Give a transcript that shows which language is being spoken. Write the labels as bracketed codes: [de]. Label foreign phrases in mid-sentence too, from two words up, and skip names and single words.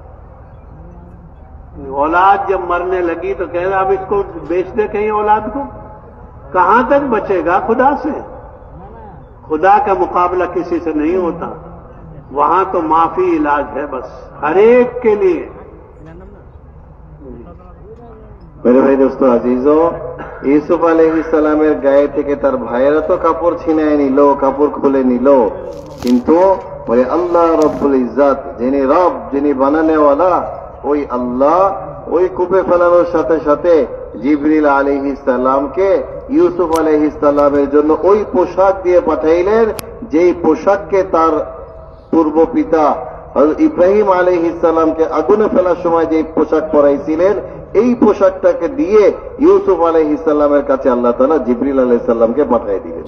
[ur] اولاد جب مرنے لگی تو کہہ رہا اب اس کو بیچ دے کہیں اولاد کو، کہاں تک بچے گا خدا سے؟ خدا کا مقابلہ کسی سے نہیں ہوتا، وہاں تو معافی علاج ہے بس، ہر ایک کے لیے۔ میرے بھائی دوستو عزیزو, [bn] ইউসুফ [ar] عليه السلام [bn] গায়ে থেকে তার ভাইয়েরা তো কাপড় ছিনায় নিল, কাপড় খুলে নিল, কিন্তু বলে [ar] الله رب العزة, [bn] যিনি রব, যিনি বানানেওয়ালা, ওই আল্লাহ ওই কূপে ফেলানোর সাথে সাথে জিবরিল [ar] عليه السلام [bn] ইউসুফ [ar] عليه السلام [bn] জন্য ওই পোশাক দিয়ে পাঠাইলেন, যেই পোশাককে তার পূর্ব পিতা হযরত ইব্রাহিম [ar] عليه السلام [bn] আগুনে ফেলার সময় যে পোশাক পরাইছিলেন, এই পোশাকটাকে দিয়ে ইউসুফ [ar] عليه السلام [bn] কাছে আল্লাহ তাআলা জিবরিল [ar] عليه السلام [bn] পাঠিয়ে দিলেন।